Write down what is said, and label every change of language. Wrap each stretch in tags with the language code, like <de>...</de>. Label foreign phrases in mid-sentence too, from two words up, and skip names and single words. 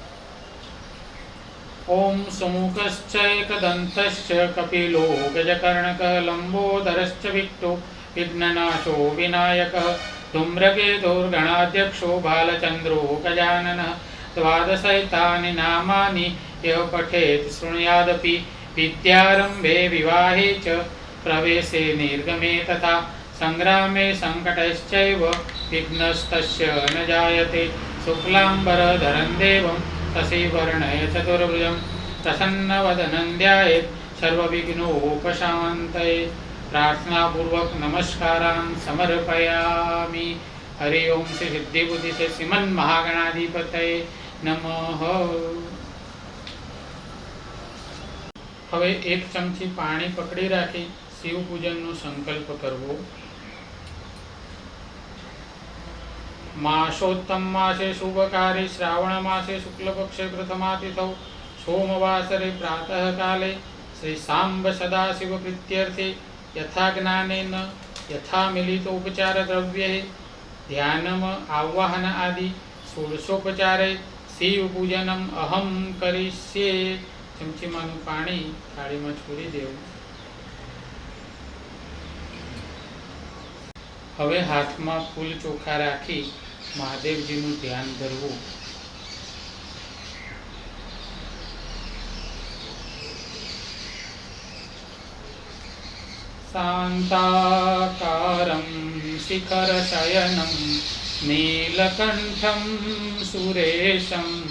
<sa>ઓમ સમુખશ્ચ એકદંતશ્ચ કપિલો ગજકર્ણક લંબોદરશ્ચ વિક્ટો વિઘ્નનાશો વિનાયકઃ ધૂમ્રકેતુર્ગણાધ્યક્ષો બાલચંદ્રો ગજાનનઃ. દ્વાદશૈતાनि નામાनि યઃ પઠેત શૃણુયાદપि विद्यारंभे विवाहे च प्रवेशे निर्गमे तथा संग्रामे संकटश्चैव विघ्नस्तस्य न जायते। शुक्लांबरधरं देवं शशिवर्णय चतुर्भुजं प्रसन्नवदनं ध्यायेत् सर्वविघ्नोपशान्तये। प्रार्थनापूर्वक नमस्कारान् समर्पयामि। हरि ओम श्री सिद्धि बुद्धि से श्रीमन महागणाधिपतये नमः।</sa> <gu>હવે એક ચમચી પાણી પકડી રાખી શિવ પૂજનનો સંકલ્પ કરવો।</gu> <sa>मासोत्तम मासे शुभकारे श्रावण मासे शुक्लपक्षे प्रथमातिथौ सोमवासरे प्रातः काले श्री सांब सदाशिव प्रीत्यर्थे यथा ज्ञानेन यथा मिलितोपचार द्रव्ये ध्यानम आवाहन आदि षोडशोपचारे शिव पूजनम अहम करिष्ये।</sa> <gu>चमचीमाનું પાણી થાળીમાં છોડી દેવું। હવે હાથમાં ફૂલ ચોખા રાખી મહાદેવજીનું ધ્યાન ધરવું।</gu> <sa>शान्ताकारं शिखरशयनं नीलकण्ठं सुरेशं</sa>